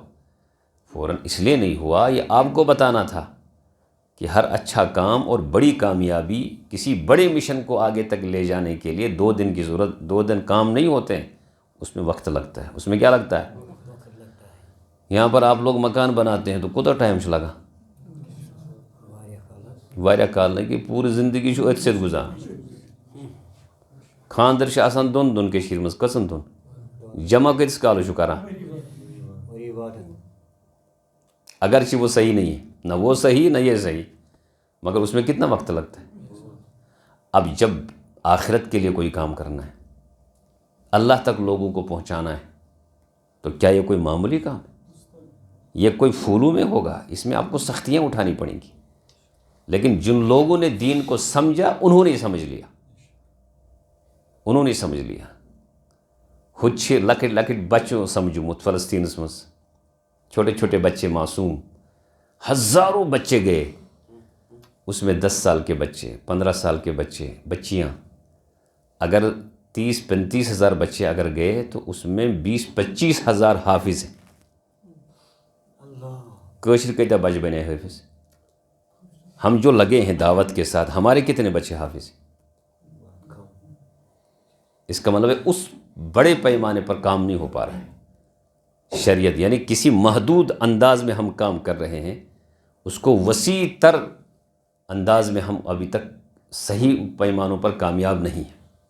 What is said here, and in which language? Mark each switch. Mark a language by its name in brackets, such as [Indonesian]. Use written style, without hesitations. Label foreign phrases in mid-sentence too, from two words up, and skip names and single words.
[Urdu] فوراً اس لیے نہیں ہوا، یہ آپ کو بتانا تھا کہ ہر اچھا کام اور بڑی کامیابی، کسی بڑے مشن کو آگے تک لے جانے کے لیے 2 دن کی ضرورت، 2 دن کام نہیں ہوتے ہیں، اس میں وقت لگتا ہے۔ اس میں کیا لگتا ہے؟ یہاں پر آپ لوگ مکان بناتے ہیں تو کتنا ٹائم لگا؟ [Kashmiri] واریاہ کال نہیں کہ پوری زندگی چھو اتھ سۭتۍ گزاران۔ خاندر چھِ آسان 2 دۄن کٔشیٖرِ منٛز، کٔژن دۄن؟ جمع کۭتِس کالس چھُ کران؟ [Urdu] اگرچہ وہ صحیح نہیں ہے، نہ وہ صحیح نہ یہ صحیح، مگر اس میں کتنا وقت لگتا ہے؟ اب جب آخرت کے لیے کوئی کام کرنا ہے، اللہ تک لوگوں کو پہنچانا ہے، تو کیا یہ کوئی معمولی کام ہے؟ یہ کوئی پھولوں میں ہوگا؟ اس میں آپ کو سختیاں اٹھانی پڑیں گی۔ لیکن جن لوگوں نے دین کو سمجھا انہوں نے سمجھ لیا، انہوں نے سمجھ لیا۔ [Kashmiri] ہچھ لکٹ لکٹ بچوں سمجھومت فلسطینس مز، [Urdu] چھوٹے چھوٹے بچے معصوم، ہزاروں بچے گئے، اس میں 10 سال کے بچے، 15 سال کے بچے، بچیاں، اگر 30-35 ہزار بچے اگر گئے تو اس میں 20-25 ہزار حافظ ہیں۔ [Kashmiri] کٲشِر کۭتیاہ بچے بنے حافظ؟ [Urdu] ہم جو لگے ہیں دعوت کے ساتھ، ہمارے کتنے بچے حافظ ہیں؟ اس کا مطلب ہے اس بڑے پیمانے پر کام نہیں ہو پا رہا ہے۔ شریعت یعنی کسی محدود انداز میں ہم کام کر رہے ہیں، اس کو وسیع تر انداز میں ہم ابھی تک صحیح پیمانوں پر کامیاب نہیں ہے۔